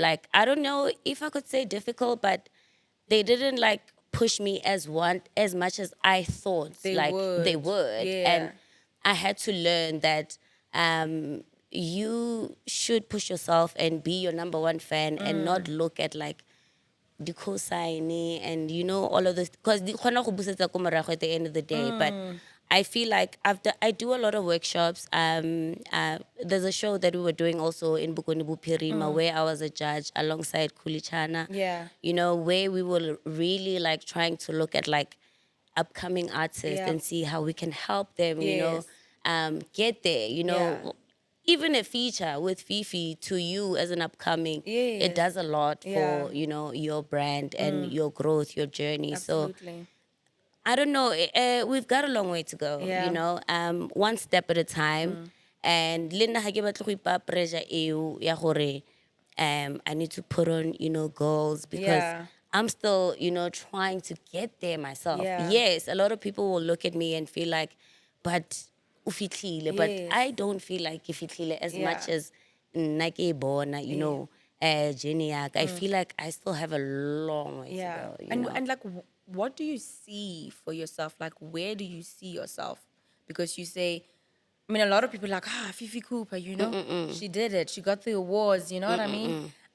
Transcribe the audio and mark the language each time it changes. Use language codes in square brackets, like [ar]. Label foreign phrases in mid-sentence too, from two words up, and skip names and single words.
[en] Like I don't know if I could say difficult, but they didn't like push me as much as I thought They like they would. would. Yeah. And I had to learn that you should push yourself and be your number one fan and not look at like the cosigning and you know all of this, because [tn] di kgona go busetsa ko morago [en] at the end of the day. But I feel like I do a lot of workshops. There's a show that we were doing also in Bokone Bophirima where I was a judge alongside Kulichana. Yeah. You know, where we were really like trying to look at like upcoming artists Yeah. and see how we can help them, you know, Yes. get there, you know. Yeah. Even a feature with Fifi to you as an upcoming, Yes. it does a lot Yeah. for, you know, your brand and your growth, your journey. So Absolutely. I don't know. We've got a long way to go, Yeah. you know, one step at a time. And Linda [tn] ha ke batle go ipa pressure eo ya gore [en] I need to put on, you know, goals because Yeah. I'm still, you know, trying to get there myself. Yeah. Yes, a lot of people will look at me and feel like, but ufitlile, but Yes. I don't feel like ifitlile as Yeah. much as [tn] nna ke e bona, [en] you know, Jenny yak. I feel like I still have a long way to Yeah. go, you know. And like, what do you see for yourself? Like, where do you see yourself? Because you say, I mean, a lot of people are like, Fifi Cooper, you know, she did it. She got the awards, you know what I mean?